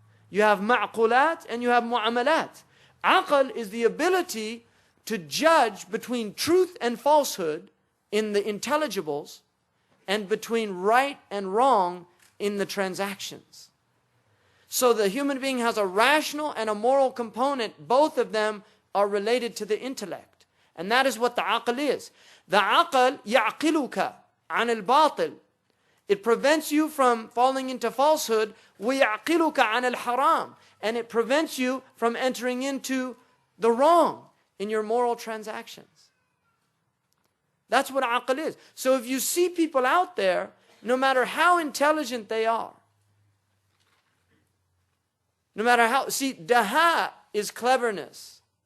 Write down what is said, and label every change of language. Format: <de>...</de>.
<en>You have ma'qulat and you have mu'amalat. Aql is the ability to judge between truth and falsehood in the intelligibles and between right and wrong in the transactions. So the human being has a rational and a moral component. Both of them are related to the intellect. And that is what the aql is. The aql</en> <ar>يَعْقِلُكَ عَنِ الْبَاطِلِ.</ar> <en>It prevents you from falling into falsehood.</en> <ar>وَيَعْقِلُكَ عَنِ الْحَرَامِ.</ar> <en>and it prevents you from entering into the wrong in your moral transactions. That's what aql is. So if you see people out there, no matter how intelligent they are, no matter how, see, daha is cleverness.</en>